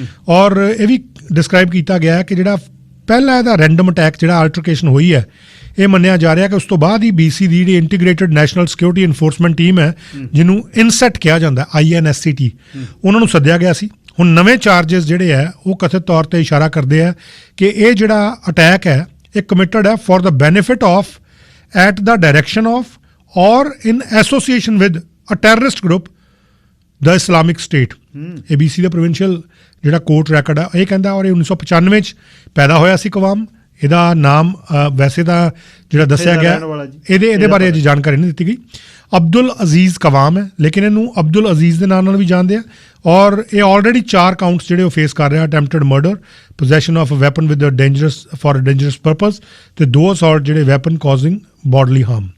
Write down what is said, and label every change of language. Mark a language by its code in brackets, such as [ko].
[pa] ਔਰ ਇਹ ਵੀ ਡਿਸਕ੍ਰਾਈਬ ਕੀਤਾ ਗਿਆ ਕਿ ਜਿਹੜਾ ਪਹਿਲਾ ਇਹਦਾ ਰੈਂਡਮ ਅਟੈਕ ਜਿਹੜਾ ਆਲਟਰਕੇਸ਼ਨ ਹੋਈ ਹੈ, ਇਹ ਮੰਨਿਆ ਜਾ ਰਿਹਾ ਕਿ ਉਸ ਤੋਂ ਬਾਅਦ ਹੀ BC ਦੀ ਜਿਹੜੀ integrated national security enforcement team ਹੈ, ਜਿਹਨੂੰ ਇਨਸੈਟ ਕਿਹਾ ਜਾਂਦਾ, INSCT, ਉਹਨਾਂ ਨੂੰ ਸੱਦਿਆ ਗਿਆ ਸੀ। ਹੁਣ ਨਵੇਂ ਚਾਰਜਸ ਜਿਹੜੇ ਹੈ ਉਹ ਕਥਿਤ ਤੌਰ 'ਤੇ ਇਸ਼ਾਰਾ ਕਰਦੇ ਆ ਕਿ ਇਹ ਜਿਹੜਾ ਅਟੈਕ ਹੈ ਇਹ ਕਮਿਟਡ ਹੈ [en] For the benefit of at the direction of or in association with a terrorist group the Islamic State। [pa] ABC ਦਾ provincial ਜਿਹੜਾ ਕੋਰਟ ਰੈਕਡ ਆ ਇਹ ਕਹਿੰਦਾ ਔਰ ਇਹ 1995 ਚ ਪੈਦਾ ਹੋਇਆ ਸੀ ਕਵਾਮ। ਇਹਦਾ ਨਾਮ ਵੈਸੇ ਤਾਂ ਜਿਹੜਾ ਦੱਸਿਆ ਗਿਆ ਇਹਦੇ ਬਾਰੇ ਅਜੇ ਜਾਣਕਾਰੀ ਨਹੀਂ ਦਿੱਤੀ ਗਈ। ਅਬਦੁਲ ਅਜ਼ੀਜ਼ ਕਵਾਮ ਹੈ, ਲੇਕਿਨ ਇਹਨੂੰ ਅਬਦੁਲ ਅਜ਼ੀਜ਼ ਦੇ ਨਾਂ ਨਾਲ ਵੀ ਜਾਣਦੇ ਆ। ਔਰ ਇਹ ਆਲਰੇਡੀ 4 ਕਾਊਂਟਸ ਜਿਹੜੇ ਉਹ ਫੇਸ ਕਰ ਰਿਹਾ, attempted murder, possession of a weapon with dangerous for dangerous purpose ਤੇ 2 ਅਸੌਲਟ ਜਿਹੜੇ ਵੈਪਨ ਕਾਜ਼ਿੰਗ ਬੋਡਲੀ ਹਾਰਮ